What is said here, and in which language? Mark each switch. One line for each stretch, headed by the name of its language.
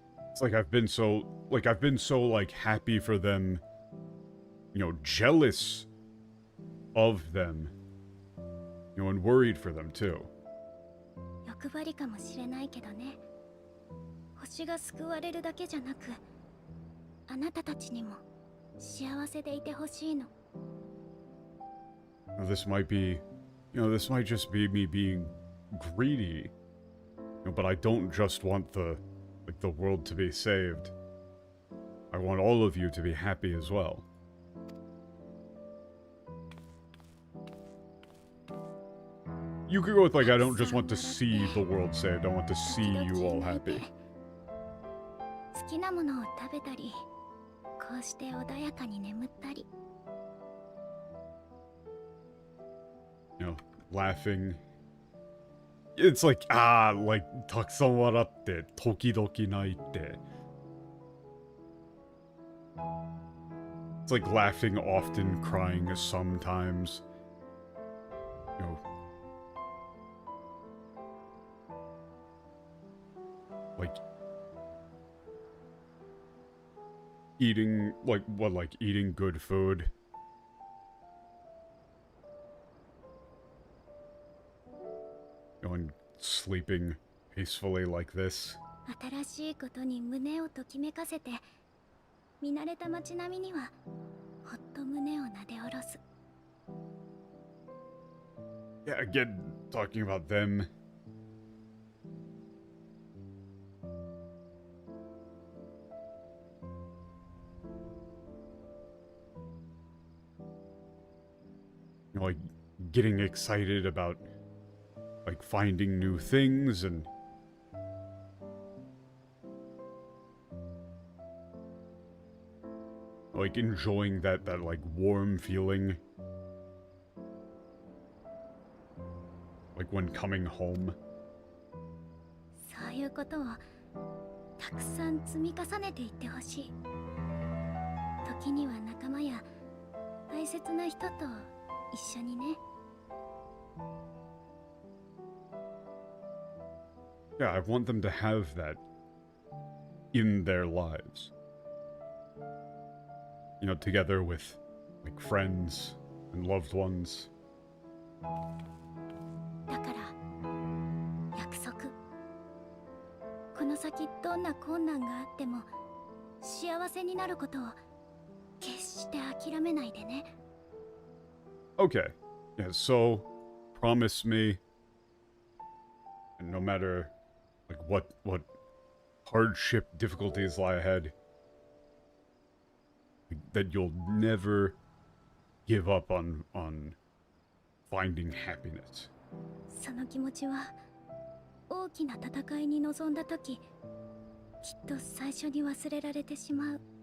English: It's like I've been so happy for them, you know, jealous of them, you know, and worried for them too.
Japanese: 欲張りかもしれないけどね。星が救われるだけじゃなく、あなたたちにも幸せでいてほしいの。
English: This might be, you know, this might just be me being greedy, you know, but I don't just want the world to be saved. I want all of you to be happy as well. You could go with like, I don't just want to see the world saved, I want to see you all happy.
Japanese: 好きなものを食べたり、こうして穏やかに眠ったり。
English: You know, laughing.
Japanese: It's like, like, たくさん笑って、時々泣いて.
English: It's like laughing often, crying sometimes. You know. Like, eating, like, what, like, eating good food. And sleeping peacefully like this.
Japanese: 新しいことに胸をときめかせて、見慣れた街並みにはほっと胸をなで下ろす。
English: Yeah, again, talking about them. You know, like, getting excited about like finding new things and like enjoying that like warm feeling, like when coming home.
Japanese: そういうことをたくさん積み重ねていってほしい。時には仲間や大切な人と一緒にね。
English: Yeah, I want them to have that in their lives. You know, together with like friends and loved ones.
Japanese: だから約束。この先どんな困難があっても幸せになることを決して諦めないでね。
English: Okay. Yeah, so promise me, and no matter like what hardship difficulties lie ahead, that you'll never give up on finding happiness.
Japanese: その気持ちは大きな戦いに臨んだ時きっと最初に忘れられてしまう。